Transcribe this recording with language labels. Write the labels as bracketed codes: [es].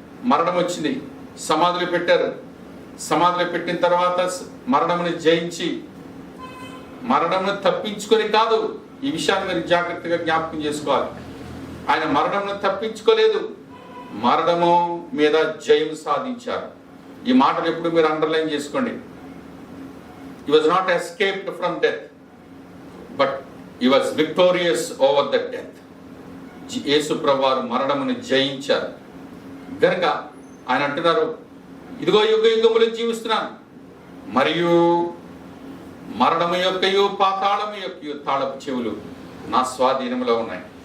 [te] మరణం వచ్చింది, సమాధిలో పెట్టారు. సమాధిలో పెట్టిన తర్వాత మరణమును జయించి, మరణమును తప్పించుకొని కాదు, ఈ విషయాన్ని మీరు జాగ్రత్తగా జ్ఞాపకం చేసుకోవాలి. ఆయన మరణమును తప్పించుకోలేదు, మరణము మీద జయం సాధించారు. ఈ మాటలు ఎప్పుడు మీరు అండర్లైన్ చేసుకోండి. [en] He was not escaped from death, but he was victorious over the death. [te] యేసు ప్రభువారు మరణమును జయించారు గనుక ఆయన అంటున్నారు, ఇదిగో యుగ యుగములు జీవిస్తున్నాను, మరియు మరణము యొక్కయు పాతాళము యొక్కయు తాళపు చెవులు నా స్వాధీనంలో ఉన్నాయి.